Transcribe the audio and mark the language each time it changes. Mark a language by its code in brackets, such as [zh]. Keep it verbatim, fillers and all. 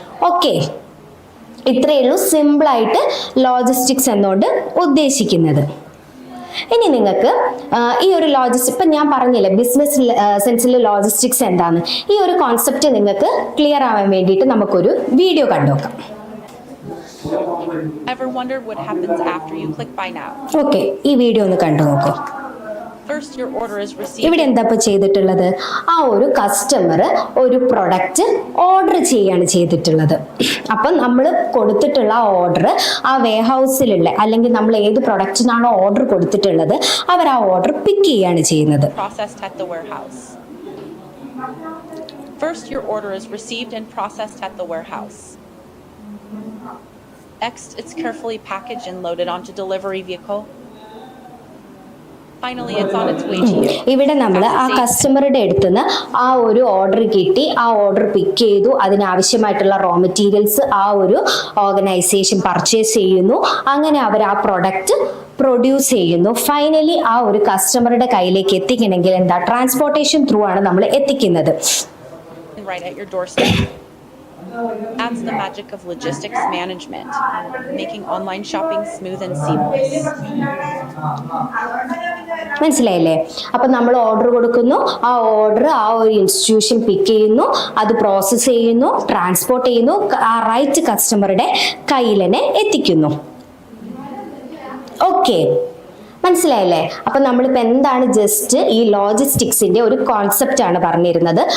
[ml] Okay, ഇത്രയേ ഉള്ളൂ സിമ്പിളായിട്ട് ലോജിസ്റ്റിക്സ് എന്നോട് ഉദ്ദേശിക്കുന്നത്. ഇനി നിങ്ങൾക്ക് ഈ ഒരു ലോജിസ്റ്റിക്സ്, ഇപ്പം ഞാൻ പറഞ്ഞില്ലേ ബിസിനസ് സെൻസിൽ ലോജിസ്റ്റിക്സ് എന്താണ്, ഈ ഒരു കോൺസെപ്റ്റ് നിങ്ങൾക്ക് ക്ലിയർ ആവാൻ വേണ്ടിയിട്ട് നമുക്കൊരു വീഡിയോ കണ്ടുനോക്കാം. [en] Ever wondered what happens after you click buy now? Okay, [ml] ഈ വീഡിയോ ഒന്ന് കണ്ടു നോക്കൂ. [en] First your order is received. [ml] ഇവിടെ എന്താ ഇപ്പോ ചെയ്തിട്ടുള്ളത്, ആ ഒരു കസ്റ്റമർ ഒരു പ്രൊഡക്റ്റ് ഓർഡർ ചെയ്യാണ് ചെയ്തിട്ടുള്ളത്. അപ്പം നമ്മൾ കൊടുത്തിട്ടുള്ള ഓർഡർ ആ വെയർഹൗസിലുള്ള അല്ലെങ്കിൽ നമ്മൾ ഏത് പ്രൊഡക്റ്റിനാണോ ഓർഡർ കൊടുത്തിട്ടുള്ളത് അവർ ആ ഓർഡർ പിക്ക് ചെയ്യാണ് ചെയ്യുന്നത്. [en] Processed at the warehouse. First your order is received and processed at the warehouse. Next, it's carefully packaged and loaded onto delivery vehicle. Finally, it's on its way to you. [ml] ഇവിടെ നമ്മൾ ആ കസ്റ്റമറുടെ അടുത്ത് നിന്ന് ആ ഒരു order കിട്ടി, ആ order പിക്ക് ചെയ്തു, അതിനാവശ്യമായിട്ടുള്ള റോ മെറ്റീരിയൽസ് ആ ഒരു ഓർഗനൈസേഷൻ പർച്ചേസ് ചെയ്യുന്നു, അങ്ങനെ അവർ ആ പ്രൊഡക്റ്റ് പ്രൊഡ്യൂസ് ചെയ്യുന്നു. ഫൈനലി ആ ഒരു കസ്റ്റമറുടെ കയ്യിലേക്ക് എത്തിക്കണമെങ്കിൽ എന്താ, ട്രാൻസ്പോർട്ടേഷൻ ത്രൂ ആണ് നമ്മൾ എത്തിക്കുന്നത്. [en] Right at your doorstep. That's the magic of logistics management, making online shopping smooth and seamless. [ml] മനസ്സിലായില്ലേ? അപ്പോൾ നമ്മൾ ഓർഡർ കൊടുക്കുന്നു, ആ ഓർഡർ ആ ഒരു ഇൻസ്റ്റിറ്റ്യൂഷൻ പിക്ക് ചെയ്യുന്നു, അത് പ്രോസസ്സ് ചെയ്യുന്നു, ട്രാൻസ്പോർട്ട് ചെയ്യുന്നു, ആ റൈറ്റ് കസ്റ്റമറുടെ കയ്യിൽ തന്നെ എത്തിക്കുന്നു. ഓക്കെ, മനസ്സിലായില്ലേ? അപ്പം നമ്മളിപ്പോൾ എന്താണ് ജസ്റ്റ് ഈ ലോജിസ്റ്റിക്സിൻ്റെ ഒരു കോൺസെപ്റ്റാണ് പറഞ്ഞിരുന്നത്.